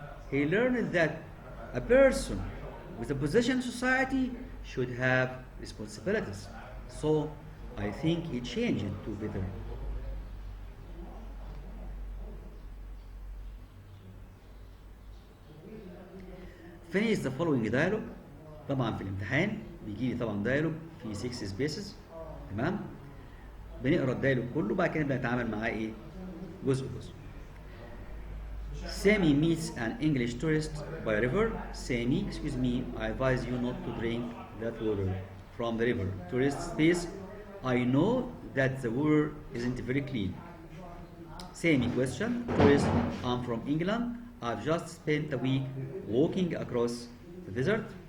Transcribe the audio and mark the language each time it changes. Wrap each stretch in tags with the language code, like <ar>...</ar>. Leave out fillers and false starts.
<en>He learned that a person with a position in society should have responsibilities. So I think he changed it to better. Finish the following dialogue.</en> <ar>طبعا في الامتحان بيجي لي طبعا dialogue في 6 spaces، تمام؟ بنقرا الديالوج كله بعد كده بنتعامل معاه ايه؟ جزء جزء.</ar> <en>Sammy meets an English tourist by a river. Sammy, excuse me, I advise you not to drink that water from the river. Tourist says, I know that the water isn't very clean. Sammy question, tourist, I'm from England. I've just spent a week walking across the desert.</en>